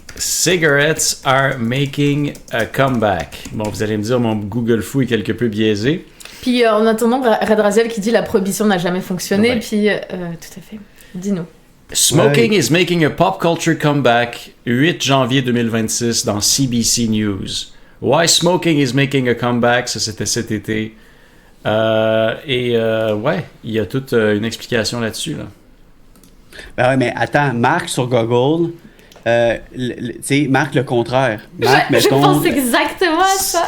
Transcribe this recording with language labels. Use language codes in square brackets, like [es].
[en] Cigarettes are making a comeback. [fr] Bon, vous allez me dire, mon Google fou est quelque peu biaisé. Puis en attendant, Red Raziel qui dit la prohibition n'a jamais fonctionné. Ouais. Puis, tout à fait. Dis-nous. [en] Smoking is making a pop culture comeback. [fr] 8 janvier 2026 dans CBC News. [en] Why smoking is making a comeback? [fr] Ça, c'était cet été. Ouais, il y a toute une explication là-dessus, là. Ben ouais, mais attends, marque sur Google, tu sais, marque le contraire. Marque, je pense exactement à ça.